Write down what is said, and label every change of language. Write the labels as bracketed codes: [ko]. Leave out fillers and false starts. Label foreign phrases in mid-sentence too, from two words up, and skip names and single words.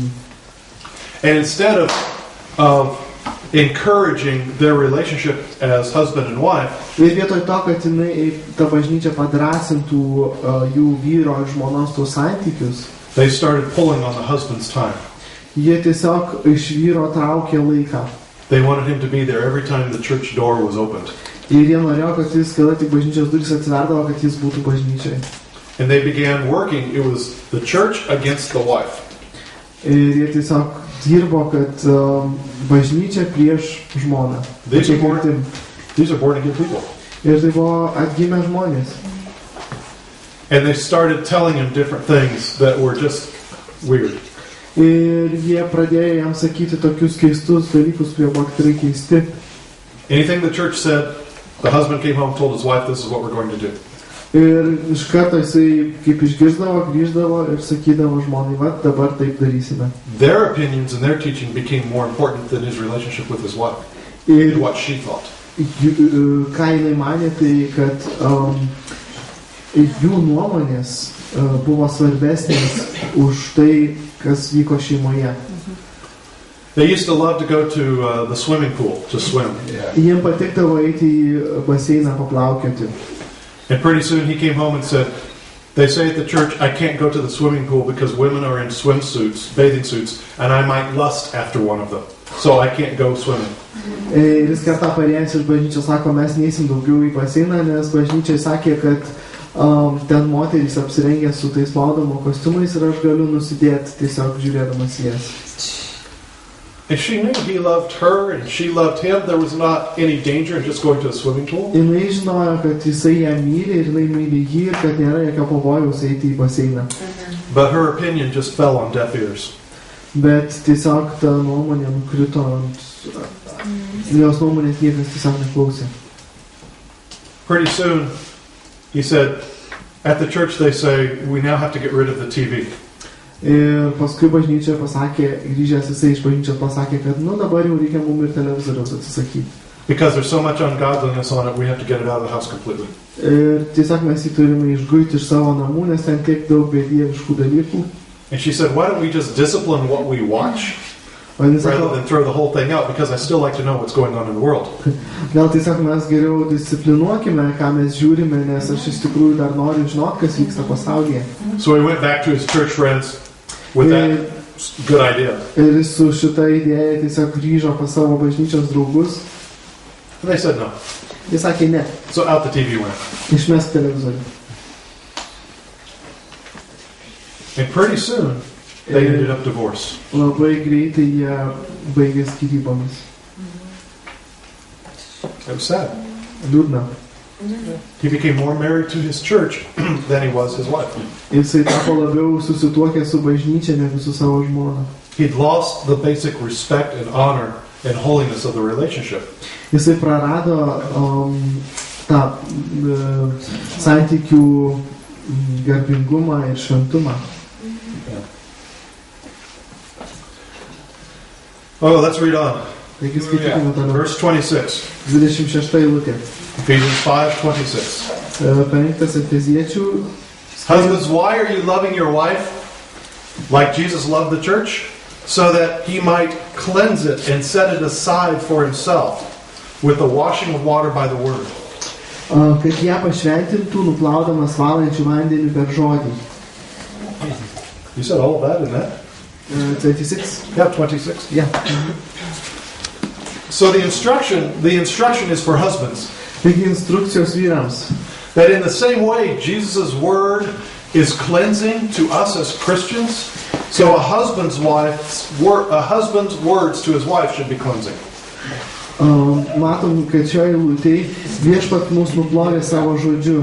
[en] And instead of encouraging their relationship as husband and wife, [lt] Ir vietoj to, kad jinai ta bažnyčia padrasintų jų vyro ir žmonos tos santykius, [en] they started pulling on the husband's time. [lt] jie tiesiog iš vyro traukė laiką. [en] They wanted him to be there every time the church door was opened. [lt] Ir jie norėjo, kad jis, kada tik bažnyčios durys atsiverdavo, kad jis būtų bažnyčiai. [en] And they began working. It was the church against the wife. [lt] Ir jie tiesiog dirbo, kad bažnyčia prieš žmoną. [en] These are born again people. [lt] Ir tai buvo atgimę žmonės. [en] And they started telling him different things that were just weird. [lt] Ir jie pradėjo jam sakyti tokius keistus dalykus, kurie buvo tikrai keisti. [en] Anything the church said, the husband came home, told his wife, this is what we're going to do. [lt] Ir iš karto jisai kaip išgirsdavo, grįždavo ir sakydavo žmonai, va, dabar taip darysime. [en] Their opinions and their teaching became more important than his relationship with his wife. [lt] Ir [en] And what she thought. [lt] ką jinai manė, tai kad jų nuomonės buvo svarbesnės už tai, kas vyko šeimoje. [en] They used to love to go to the swimming pool to swim. [lt] Jiem patikdavo eiti į baseiną paplaukioti. [en] And pretty soon he came home and said, they say at the church, I can't go to the swimming pool because women are in swimsuits, bathing suits, and I might lust after one of them. So I can't go swimming. [lt] Ir jis kartą parėjęs iš bažnyčios sako, mes neįsim daugiau į baseiną, nes bažnyčiai sakė, kad ten moterys apsirengę su tais plaudomo kostiumais ir aš galiu nusidėti tiesiog žiūrėdamas jas. [en] And she knew he loved her and she loved him. There was not any danger in just going to a swimming pool. [lt] Jinai žinojo, kad jisai ją myli ir jinai myli jį ir kad nėra jokio pavojaus eiti į baseiną. [en] But her opinion just fell on deaf ears. [lt] Bet tiesiog ta nuomonė nukrito ant... Jos nuomonės niekas tiesiog neklausė. [en] Pretty soon, he said, at the church they say, we now have to get rid of the TV. [lt] Ir paskui bažnyčia pasakė, grįžęs jisai iš bažnyčios pasakė, kad dabar jau reikia mum ir televizoriaus atsisakyti. [en] Because there's so much ungodliness on it, we have to get it out of the house completely. [lt] Ir tiesiog mes jį turime išguiti iš savo namų, nes ten tiek daug bedieviškų dalykų. [en] And she said, why don't we just discipline what we watch [lt] O jis [en] rather [lt] sako, [en] than throw the whole thing out, because I still like to know what's going on in the world. [lt] gal tiesiog mes geriau disciplinuokime, ką mes žiūrime, nes aš iš tikrųjų dar noriu žinoti, kas vyksta pasaulyje. [en] So he went back to his church friends with that good idea. [lt] Ir jis su šita idėja tiesiog grįžo pas savo bažnyčios draugus. [en] And they said no. [lt] Jis sakė, ne, [en] So out the TV went. [lt] išmesk televizorių. [en] And pretty soon, they ended up divorced. [lt] Labai greitai jie baigė skyrybomis. [en] It was sad. [lt] Liūdna. [en] He became more married to his church than he was his wife. [lt] Jisai tapo labiau susituokę su bažnyčia negu su savo žmona. [en] He'd lost the basic respect and honor and holiness of the relationship. [lt] Jisai prarado tą santykių garbingumą ir šventumą. [en] Oh, let's read on. [lt] Taigi skaitykime toliau. [en] Verse 26. [lt] 26 eilutė. [en] Ephesians 5:26. [lt] Penktas Efeziečių. [en] Husbands, why are you loving your wife like Jesus loved the church? So that he might cleanse it and set it aside for himself with the washing of water by the word. [lt] Kad ją pašventintų, nuplaudamas valančių vandenį per žodį. [en] You said all of that in that? 26. Yeah, 26. Yeah. So the instruction is for husbands. [lt] Taigi instrukcijos vyrams. [en] That in the same way Jesus' word is cleansing to us as Christians, so a husband's words to his wife should be cleansing. [lt] Matom, kad šioje eilutėje viešpat mus nuplovė savo žodžiu.